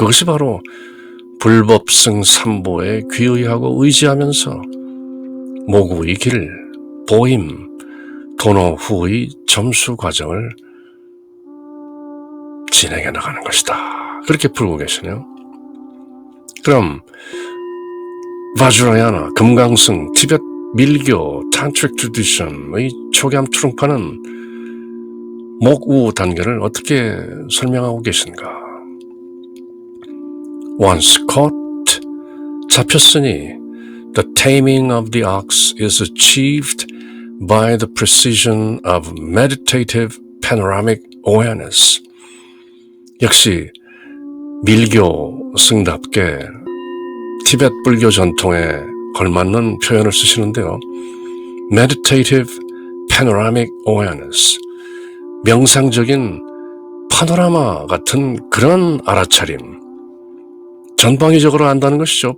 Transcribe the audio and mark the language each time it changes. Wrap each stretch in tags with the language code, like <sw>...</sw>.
<ko>그것이 바로 불법승 삼보에 귀의하고 의지하면서 모구의 길, 보임, 도노 후의 점수 과정을 진행해 나가는 것이다. 그렇게 풀고 계시네요. 그럼 바주라야나, 금강승, 티벳 밀교, 탄트릭 트래디션의 초기암 트룽파는 목우 단계를 어떻게 설명하고 계신가?</ko> <en>Once caught,</en> <ko>잡혔으니</ko> <en>the taming of the ox is achieved by the precision of meditative panoramic awareness.</en> <ko>역시 밀교 승답게 티벳 불교 전통에 걸맞는 표현을 쓰시는데요.</ko> <en>meditative panoramic awareness,</en> <ko>명상적인 파노라마 같은 그런 알아차림, 전방위적으로 안다는 것이죠.</ko>